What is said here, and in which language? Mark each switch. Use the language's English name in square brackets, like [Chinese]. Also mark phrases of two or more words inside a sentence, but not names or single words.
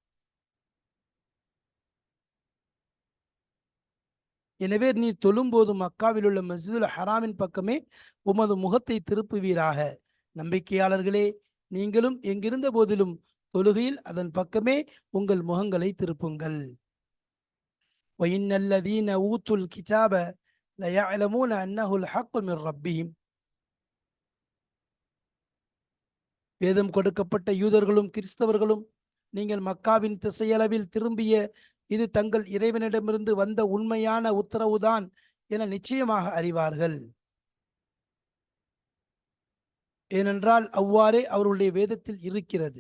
[Tamil] எனவே நீர் தொழும்போது மக்காவில் உள்ள மஸ்ஜிதுல் ஹராமின் பக்கமே உமது முகத்தை திருப்புவீராக. நம்பிக்கையாளர்களே, நீங்களும் எங்கிருந்த போதிலும் தொழுகையில் அதன் பக்கமே உங்கள் முகங்களை திருப்புங்கள். [Arabic] وَإِنَّ ஊத்துல் الْكِتَابَ لَيَعْلَمُونَ أَنَّهُ الْحَقُّ مِنْ رَبِّهِمْ. [Tamil] வேதம் கொடுக்கப்பட்ட யூதர்களும் கிறிஸ்தவர்களும் நீங்கள் மக்காவின் திசையளவில் திரும்பிய இது தங்கள் இறைவனிடமிருந்து வந்த உண்மையான உத்தரவுதான் என நிச்சயமாக அறிவார்கள். ஏனென்றால் அவ்வாறே அவருடைய வேதத்தில் இருக்கிறது.